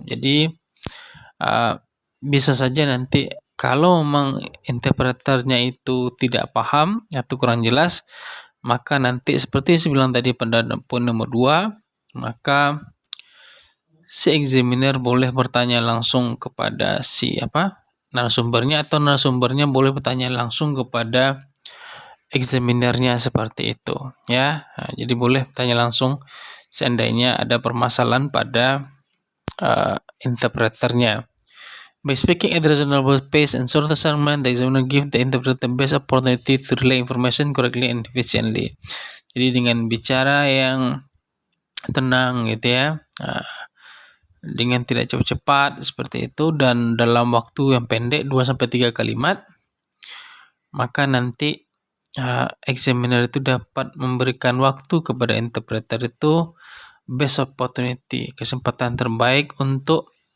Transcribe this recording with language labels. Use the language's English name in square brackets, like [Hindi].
[Indonesian] Jadi bisa saja nanti kalau memang interpreternya itu tidak paham atau kurang jelas, maka nanti seperti saya bilang tadi pada poin nomor 2, maka si examiner boleh bertanya langsung kepada si narasumbernya, atau narasumbernya boleh bertanya langsung kepada examinernya, seperti itu ya. Nah, jadi boleh tanya langsung seandainya ada permasalahan pada interpreternya. [English] By speaking at a reasonable pace and short assignment, the examiner give the interpreter best opportunity to relay information correctly and efficiently. [Indonesian] Jadi dengan bicara yang tenang gitu ya, dengan tidak cepat-cepat seperti itu dan dalam waktu yang pendek 2-3 kalimat, maka nanti examiner itu dapat memberikan waktu kepada interpreter itu [English] best opportunity, [Indonesian] kesempatan terbaik untuk